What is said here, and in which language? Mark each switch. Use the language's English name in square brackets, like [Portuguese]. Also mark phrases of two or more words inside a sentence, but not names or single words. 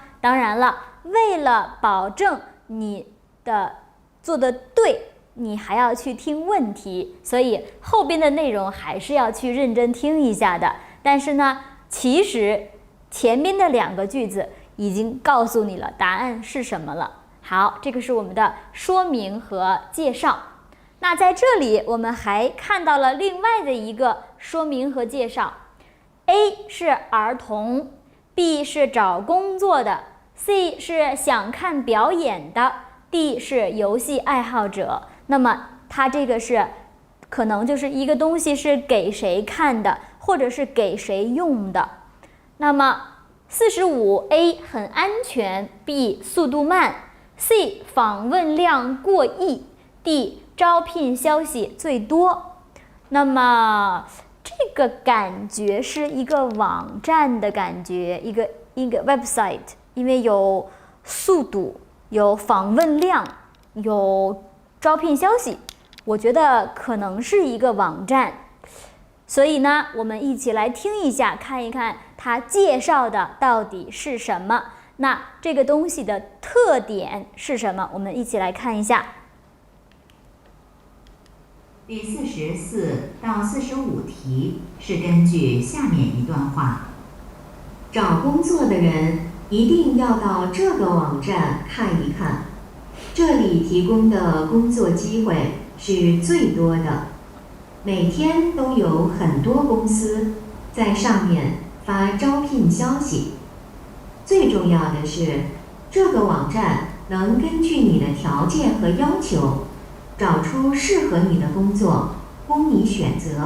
[Chinese] 當然了，為了保證你的做得對，你還要去聽問題，所以後邊的內容還是要去認真聽一下的。但是呢，其實前面的兩個句子已經告訴你了答案是什麼了。好，這個是我們的說明和介紹。那在這裡我們還看到了另外的一個說明和介紹。A 是兒童， B 是找工作的， C 是想看表演的， D 是游戲愛好者。那麼它這個是可能就是一個東西是給誰看的，或者是給誰用的。那麼45 A 很安全， B 速度慢， C 訪問量過億， D 招聘消息最多。那麼這個感覺是一個網站的感覺，一個 website， 因為有速度，有訪問量，有招聘消息，我覺得可能是一個網站。所以呢，我們一起來聽一下，看一看它介紹的到底是什麼。那這個東西的特點是什麼？我們一起來看一下。第44到45題是根據下面一段話：找工作的人一定要到這個網站看一看，這裡提供的工作機會是最多的，每天都有很多公司在上面發招聘消息。最重要的是，這個網站能根據你的條件和要求，找出適合你的工作，供你選擇，